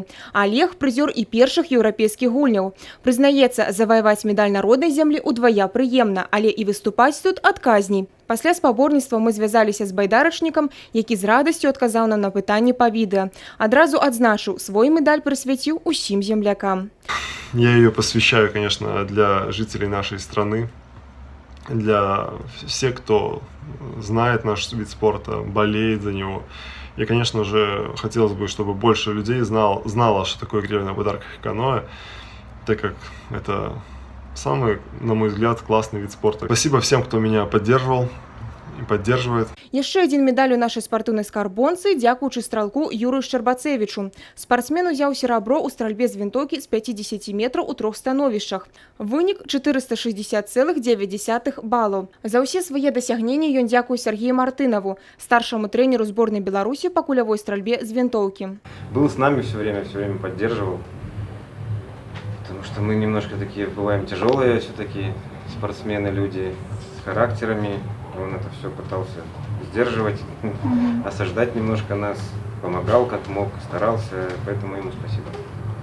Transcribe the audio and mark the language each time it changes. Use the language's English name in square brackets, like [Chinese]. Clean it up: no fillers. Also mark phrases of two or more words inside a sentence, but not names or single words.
[Belarusian] Олег – прызёр і першых еўрапейскіх гульняў. Прызнаецца, заваяваць медаль народнай зямлі ўдвая прыемна, але і выступаць тут адказней. Пасля спаборніцтва мы звязаліся з байдарачнікам, які з радасцю адказаў нам на пытанні па відэа. Адразу адзначыў, свой медаль прысвяціў усім землякам. [Russian] Я ее посвящаю, конечно, для жителей нашей страны, для всех, кто знает наш вид спорта, болеет за него. И, конечно же, хотелось бы, чтобы больше людей знало, что такое гребля на байдарках и каноэ, так как это самый, на мой взгляд, классный вид спорта. Спасибо всем, кто меня поддерживал и поддерживает. [Belarusian] Яшчэ адзін медаль у нашай спартыўнай скарбонцы дзякуючы стралку Юрыю Шчарбацевічу. Спартсмен узяў серабро ў стральбе з вінтоўкі з 50 метраў у 3 становішчах. Вынік 460,9 балаў. За ўсе свае дасягненні ён дзякуе Сергею Мартынаву, старшаму трэнеру зборнай Беларусі па кулявой стральбе з вінтоўкі. [Russian] Был с нами все время поддерживал. Потому что мы немножко такие бываем тяжелые все-таки спортсмены, люди с характерами. Он это все пытался сдерживать, осаждать немножко нас, помогал как мог, старался, поэтому ему спасибо.